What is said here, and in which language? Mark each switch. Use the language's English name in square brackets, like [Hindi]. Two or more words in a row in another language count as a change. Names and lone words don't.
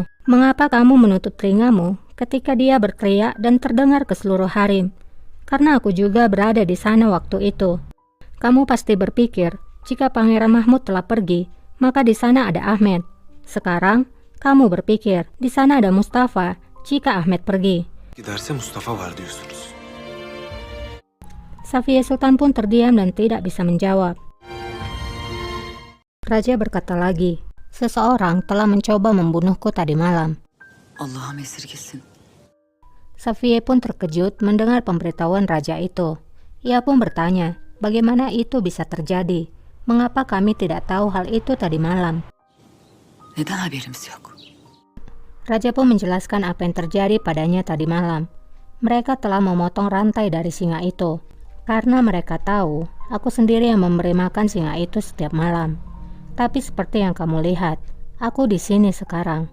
[Indonesian] Mengapa kamu menutup telingamu ketika dia berteriak dan terdengar ke seluruh harim? Karena aku juga berada di sana waktu itu. Kamu pasti berpikir, jika Pangeran Mahmud telah pergi, maka di sana ada Ahmed. Sekarang, kamu berpikir, di sana ada Mustafa jika Ahmed pergi. [Turkish] Giderse Mustafa var diyorsunuz. [Indonesian] Safiye Sultan pun terdiam dan tidak bisa menjawab. Raja berkata lagi, seseorang telah mencoba membunuhku tadi malam. [Turkish] Allah'ım esirgesin. [Indonesian] Safiye pun terkejut mendengar pemberitahuan raja itu. Ia pun bertanya, bagaimana itu bisa terjadi? Mengapa kami tidak tahu hal itu tadi malam? [Turkish] Neden haberimiz yok? [Indonesian] Raja pun menjelaskan apa yang terjadi padanya tadi malam. Mereka telah memotong rantai dari singa itu. Karena mereka tahu, aku sendiri yang memberi makan singa itu setiap malam. Tapi seperti yang kamu lihat, aku di sini sekarang.